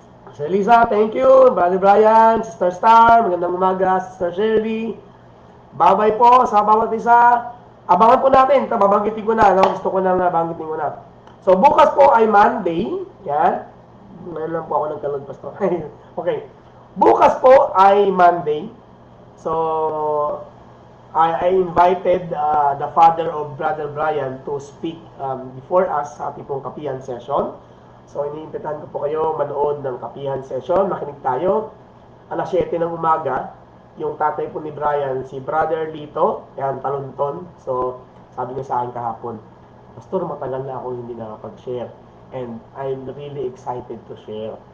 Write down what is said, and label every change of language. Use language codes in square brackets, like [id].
[tl] Sister Lisa, [en] thank you. [tl] Brother Brian, Sister Star, magandang umaga. Sister Shirley, bye-bye po sa bawat isa. Abangan po natin. Ito, babanggitin ko na. No? Gusto ko nang babanggitin ko na. So, bukas po ay Monday. Yan. Ngayon lang po ako nagkalog, Pastor. Okay. Bukas po ay Monday. [en] So, I invited the father of Brother Brian to speak before us [tl] sa ating pong kapihan session. So, iniimbitahan ko po kayo manood ng kapihan session. Makinig tayo. Alas 7 ng umaga, yung tatay po ni Brian, si Brother Lito, yan, talunton. So, sabi niya sa akin kahapon, Pastor, matagal na ako hindi nakapag-share. [en] And I'm really excited to share.